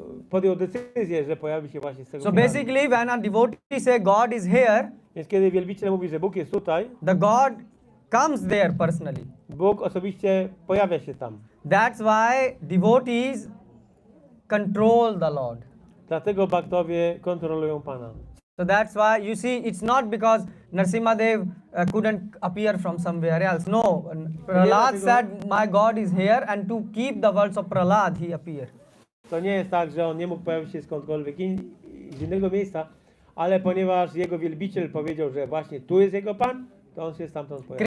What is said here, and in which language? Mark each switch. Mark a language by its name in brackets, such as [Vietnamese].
[Polish] podjął decyzję, że pojawi się właśnie z tego [English] So [Polish] filaru. [English] basically, when a devotee say God is here, [Polish] Więc kiedy wielbiciel mówi, że Bóg jest tutaj, [English] the God comes there personally. [Polish] Bóg osobiście pojawia się tam. [English] That's why devotees control the Lord. [Polish] Dlatego bhaktowie kontrolują Pana. [English] So that's why you see, it's not because Narsimhadev couldn't appear from somewhere else. No, Prahlad said, "My God is here," and to keep the words of Prahlad, he appeared. [Polish] To nie jest tak, że on nie mógł pojawić się skądkolwiek z innego miejsca, ale ponieważ jego wielbiciel powiedział, że właśnie tu jest jego Pan, to on się stamtąd pojawił.